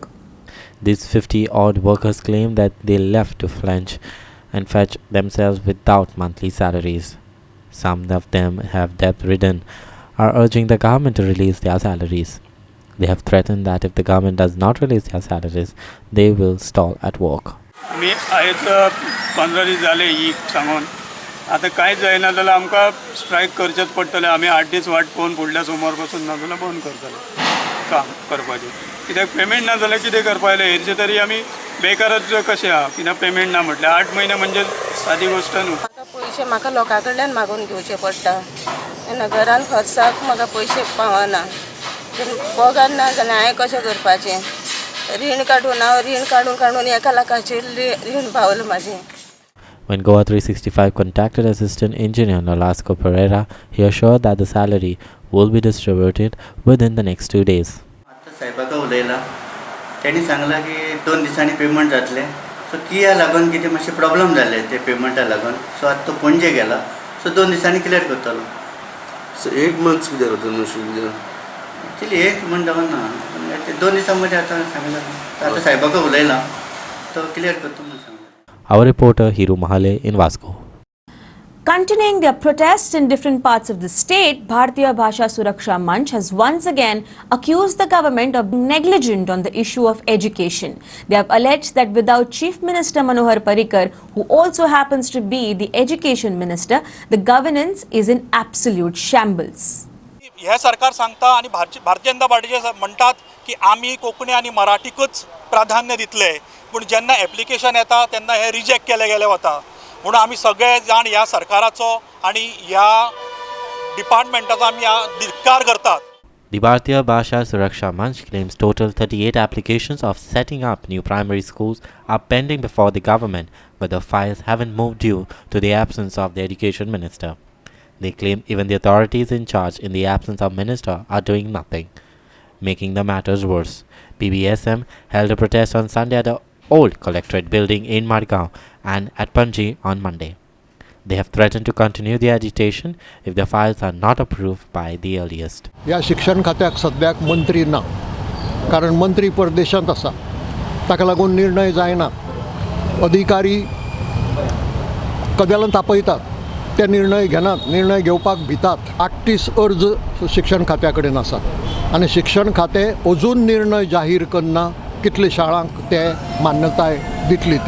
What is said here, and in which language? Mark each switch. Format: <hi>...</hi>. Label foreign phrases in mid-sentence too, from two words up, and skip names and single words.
<en>These 50-odd workers claim that they left to flinch and fetch themselves without monthly salaries. Some of them have debt-ridden, are urging the government to release their salaries. They have threatened that if the government does not release their salaries, they will stall at work.</en> <kok>मी आयज 15 दीस जाले ही सांगून आतां कांयच जायना जाल्यार आमकां स्ट्रायक करचेच पडटलें. आमी 8 दीस वाट पळोवन फुडल्या सोमार पासून ना जाल्यार बंद करतले काम करपाचें. कित्याक पेमेंट ना जाल्यार कितें करपाक जाय. हेरचे तरी आमी बेकारच कशें आहा, कित्याक पेमेंट ना म्हटल्यार 8 म्हयने म्हणजे सादी गोश्ट न्हू. पयशे म्हाका लोकां कडल्यान मागून घेवचे पडटा. घरान खर्चाक म्हाका पयशे पावना. पगार ना जाल्यार हांवें कशें करपाचें. रीण काडून एका लाखाचेर रीण पावलें म्हाजें.</kok> <en>When GOA365 contacted Assistant Engineer Nolasco Pereira, he assured that the salary will be distributed within the next 2 days.</en> <kok>आता साहेबाका उलयला, त्यांनी सांगला की 2 दिसांनी पेमेंट जातले. सो किया लागून कितें मातशें प्रॉब्लेम जाले ते पेमेंटा लागून. सो आतां तो पणजे गेला. सो 2 दिसांनी क्लियर करतलो. सो 1 मंथ कितें करतलो एक्चुअली 1 मंथ जावना. 2 दिसांमध्ये आता सांगला. आता साहेबाका उलयला, तो क्लियर करतो म्हणून सांगला.</kok> <en>Our reporter Hiru Mahale in Vasco. Continuing their protests in different parts of the state, Bharatiya Bhasha Suraksha Manch has once again accused the government of being negligent on the issue of education. They have alleged that without Chief Minister Manohar Parrikar, who also happens to be the Education Minister, the governance is in absolute shambles.</en> <kok>हे सरकार सांगता आणि भारतीय जनता पार्टीचे म्हणतात की आम्ही कोंकणी आणि मराठीकच प्राधान्य दितले, पण जेन्ना एप्लिकेशन येता तेन्ना हे रिजेक्ट केले गेले वता. म्हणून आमी सगळे जाण ह्या सरकाराचो आणि ह्या डिपार्टमेंटाचो आमी धिक्कार करतात.</kok> <en>The Bharatiya Bhasha Suraksha Manch claims total 38 applications of setting up new primary schools are pending before the government, but the files haven't moved due to the absence of the education minister. They claim even the authorities in charge in the absence of minister are doing nothing, making the matters worse. PBSM held a protest on Sunday at the old collectorate building in Margaon and at Panji on Monday. They have threatened to continue the agitation if the files are not approved by the earliest.</en> <kok>या शिक्षण खात्याक सद्याक मंत्री ना, कारण मंत्री परदेशांत आसा. ताका लागून निर्णय जायना. अधिकारी कदेलांत तापयतात, ते निर्णय घेनात. निर्णय घेवपाक भितात. 38 अर्ज शिक्षण खात्या कडेन आसात आनी शिक्षण खातें अजून निर्णय जाहीर करना कितले शाळांक ते मान्यताय दितली ती.</kok>